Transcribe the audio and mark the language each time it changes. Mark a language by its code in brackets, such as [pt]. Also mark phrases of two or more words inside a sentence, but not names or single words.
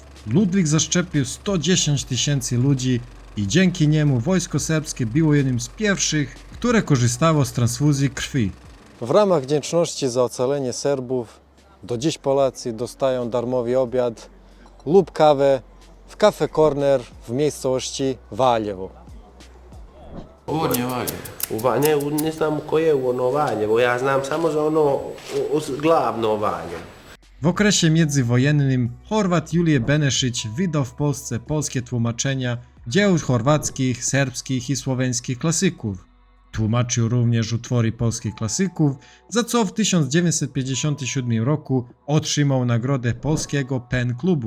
[pl] Ludwik zaszczepił 110 000 ludzi i dzięki niemu wojsko serbskie było jednym z pierwszych, które korzystało z transfuzji krwi. W ramach wdzięczności za ocalenie Serbów do dziś Polacy dostają darmowy obiad lub kawę w Cafe Corner w miejscowości Valjevo. [sr] Ovo nije Valjevo. Ne znam koje je ono Valjevo, ja znam samo za ono glavno Valjevo. [pl] W okresie międzywojennym Chorwat Julije Benešić wydał w Polsce polskie tłumaczenia dzieł chorwackich, serbskich i słoweńskich klasyków. Tłumaczył również utwory polskich klasyków, za co w 1957 roku otrzymał nagrodę polskiego PEN Klubu.